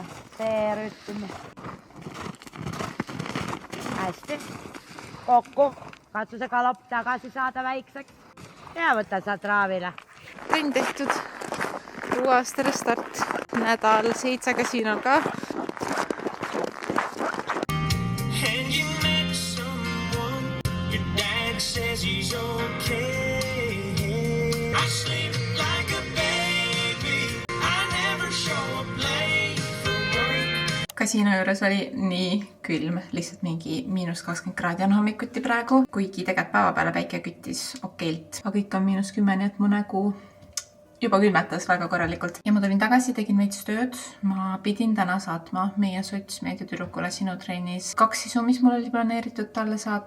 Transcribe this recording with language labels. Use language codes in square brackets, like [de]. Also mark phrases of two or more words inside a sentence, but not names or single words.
[et] See rütm. Hästi. Kokku. Katsu see galopp tagasi saada väikseks. Ja võta sa traavile. Trenn tehtud. Uue aasta restart. Nädal 7 kasiinol ka. [en] And you met someone, your dad says he's okay. I sleep like a baby, I never show up late for work. [et] Kasiino juures oli nii külm, lihtsalt mingi -20 kraadi on hommikuti praegu, kuigi tegelikult päeva peale päike küttis okeilt, aga ikka on -10, nii et mu nägu juba külmetas väga korralikult. Ja ma tulin tagasi, tegin veits tööd. Ma pidin täna saatma meie sotsmeediatüdrukule sinu trennis 2 sisu, mis mul oli planeeritud talle saata.